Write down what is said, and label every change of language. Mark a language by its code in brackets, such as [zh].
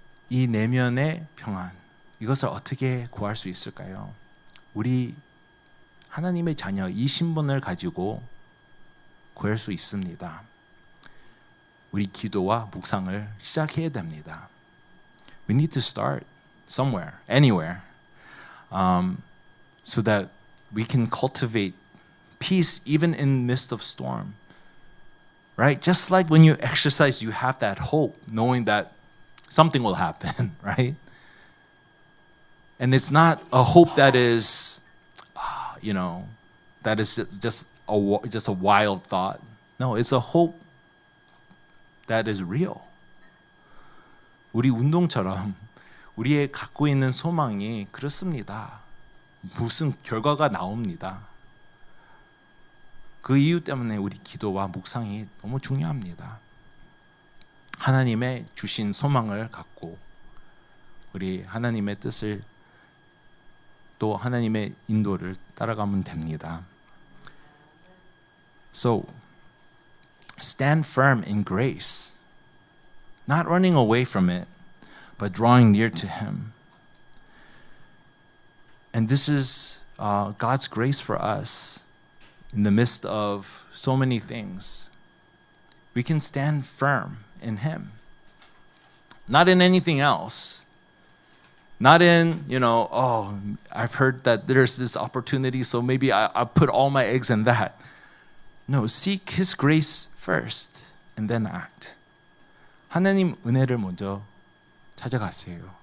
[ko] 이 내면의 평안, 이것을 어떻게 구할 수 있을까요? 우리 하나님의 자녀, 이 신분을 가지고 구할 수 있습니다. 우리 기도와 묵상을 시작해야 됩니다. [en] We need to start somewhere, anywhere, so that we can cultivate peace even in the midst of storm. Right? Just like when you exercise, you have that hope, knowing that something will happen, right? And it's not a hope that is, that is just a wild thought. No, it's a hope that is real. [ko] 우리 운동처럼 우리의 갖고 있는 소망이 그렇습니다. 무슨 결과가 나옵니다. 그 이유 때문에 우리 기도와 묵상이 너무 중요합니다. 하나님의 주신 소망을 갖고 우리 하나님의 뜻을 또 하나님의 인도를 따라가면 됩니다. [en] So, stand firm in grace, not running away from it, but drawing near to Him. And this is God's grace for us in the midst of so many things. We can stand firm in Him, not in anything else. Not in, I've heard that there's this opportunity, so maybe I'll put all my eggs in that. No, seek His grace first and then act. [ko] 하나님 은혜를 먼저 찾아가세요.